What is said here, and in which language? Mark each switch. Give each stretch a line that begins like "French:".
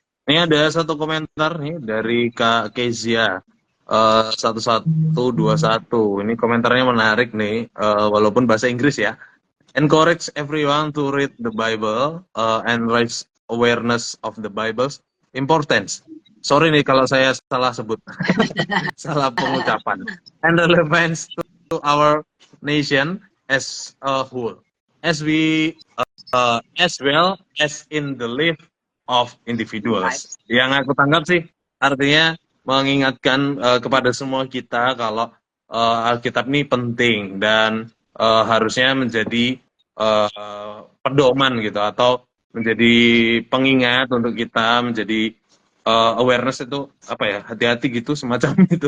Indonesian: Ini ada satu komentar nih dari Kak Kezia 1121. Ini komentarnya menarik nih, walaupun bahasa Inggris ya.
English: Encourage everyone to read the Bible and raise awareness of the Bible's importance.
Indonesian: Sorry nih kalau saya salah sebut, salah pengucapan.
English: And relevance to our nation as a whole, as well as in the life of individuals.
Indonesian: Yang aku tangkap sih artinya mengingatkan kepada semua kita kalau Alkitab ini penting dan harusnya menjadi pedoman gitu, atau menjadi pengingat untuk kita, menjadi awareness itu hati-hati gitu, semacam itu.